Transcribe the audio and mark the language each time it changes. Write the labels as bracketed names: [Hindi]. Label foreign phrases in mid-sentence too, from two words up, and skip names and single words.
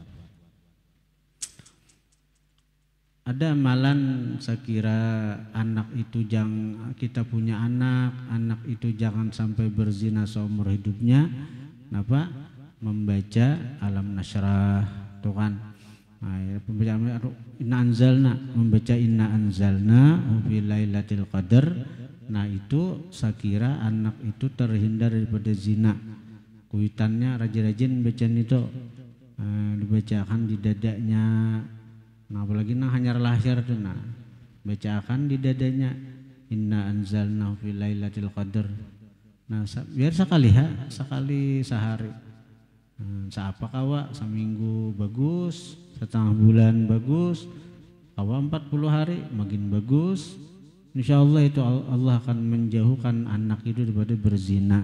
[Indonesian] Ada amalan sekira anak itu kita punya anak itu jangan sampai berzina seumur hidupnya. Kenapa? Membaca alam nasyrah, tuh kan. Nah, pembacaan membaca [Arabic] inna anzalna fi lailatul qadar. [Indonesian] Nah, itu sekira anak itu terhindar daripada zina. [Banjar] Kuitannya rajin-rajin bacaan itu, dibacakan di dadanya. Nah, apalagi hanyar lahir tuh, bacakan di dadanya [Arabic] inna anzalna fi lailatul qadar. [Indonesian] Nah, biar sekali sehari. [Banjar] Seapa kawa, seminggu bagus, setengah bulan bagus, kawa 40 hari makin bagus. [Indonesian] Insyaallah itu Allah akan menjauhkan anak itu daripada berzina.